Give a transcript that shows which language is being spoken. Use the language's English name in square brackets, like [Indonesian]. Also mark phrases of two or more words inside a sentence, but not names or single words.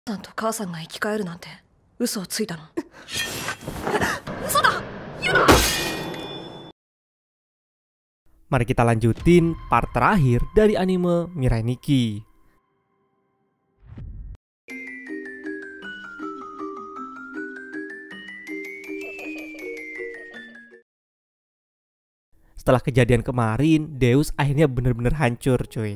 [Japanese] さんと母さんが生き返るなんて嘘をついたの。嘘だ。 [Indonesian] Mari kita lanjutin part terakhir dari anime Mirai Nikki. Setelah kejadian kemarin, Deus akhirnya bener-bener hancur cuy.